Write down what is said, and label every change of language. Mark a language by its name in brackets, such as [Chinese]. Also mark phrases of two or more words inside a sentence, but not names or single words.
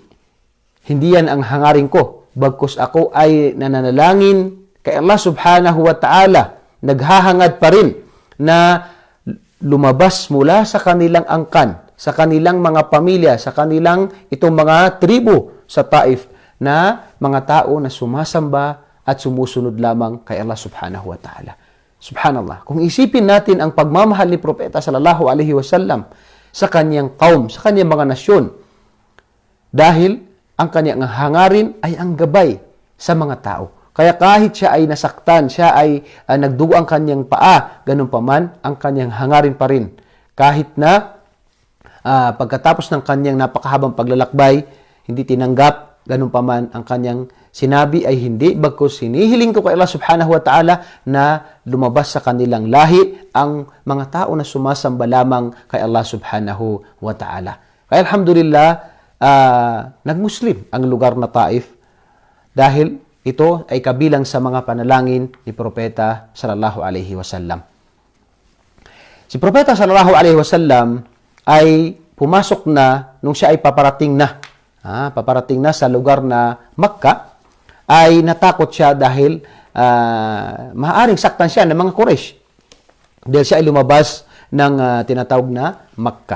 [Filipino] Hindi yan ang hangarin ko. Bagkus ako ay nananalangin kay [Arabic] الله سبحانه وتعالى. [Filipino] Naghahangad pa rin na lumabas mula sa kanilang angkan, sa kanilang mga pamilya, sa kanilang itong mga tribo sa Taif na mga tao na sumasamba at sumusunod lamang kay [Arabic] الله سبحانه وتعالى. [Filipino] Subhanallah. Kung isipin natin ang pagmamahal ni Propeta [Arabic] صلى الله عليه وسلم [Filipino] sa kanyang kaum, sa kanyang mga nasyon, dahil ang kanyang hangarin ay ang gabay sa mga tao. Kaya kahit siya ay nasaktan, siya ay nagdugo ang kanyang paa, ganun pa man, ang kanyang hangarin pa rin. Kahit na pagkatapos ng kanyang napakahabang paglalakbay, hindi tinanggap, ganun pa man, ang kanyang sinabi ay hindi, bagkus hinihiling ko kay [Arabic] الله سبحانه وتعالى [Filipino] na lumabas sa kanilang lahi ang mga tao na sumasamba lamang kay [Arabic] الله سبحانه وتعالى. [Filipino] Kaya alhamdulillah, nagmuslim ang lugar na Taif dahil ito ay kabilang sa mga panalangin ni Propeta [Arabic] صلى الله عليه وسلم. [Filipino] Si Propeta [Arabic] صلى الله عليه وسلم [Filipino] ay pumasok na nung siya ay paparating na sa lugar na Makkah, ay natakot siya dahil maaaring saktan siya ng mga Quraysh. Dahil siya ay lumabas ng tinatawag na Makkah.